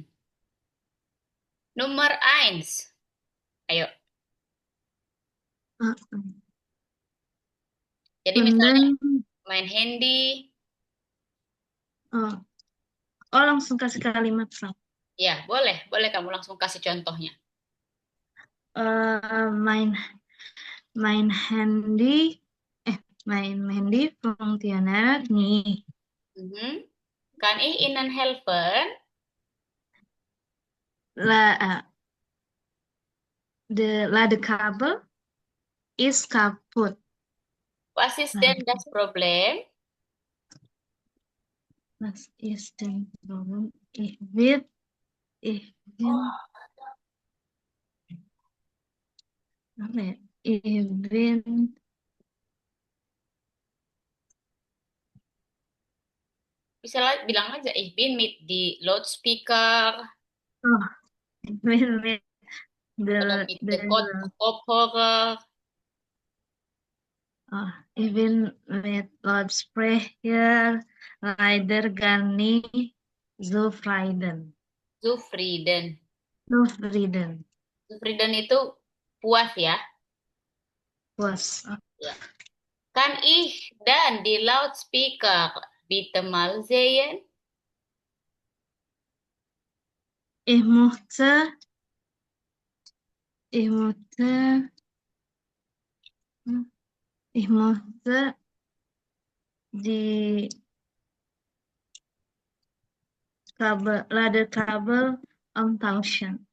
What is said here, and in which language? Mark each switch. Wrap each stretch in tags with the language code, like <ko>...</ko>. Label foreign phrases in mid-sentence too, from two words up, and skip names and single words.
<id>Nomor 1. Ayo. Jadi misalnya main handy. Langsung kasih kalimat. Ya, boleh. Boleh kamu langsung kasih contohnya.</id> <de>Mein Handy funktioniert nicht. Kann ich Ihnen helfen? Ladekabel ist kaputt. Was ist denn das Problem? Was ist denn Problem? Ich bin</de> <id>Bisa bilang aja,</id> <de>ich bin mit die Loudspeaker. mit Oder mit der Kopfhörer. Ich bin mit Lautsprecher leider gar nicht zufrieden.</de> <id>Zufrieden itu puas ya. Puas. Ya.</id> <de>Kann ich dan die Lautspeaker bitte mal sehen? Ich möchte die Ladekabel umtauschen.</de>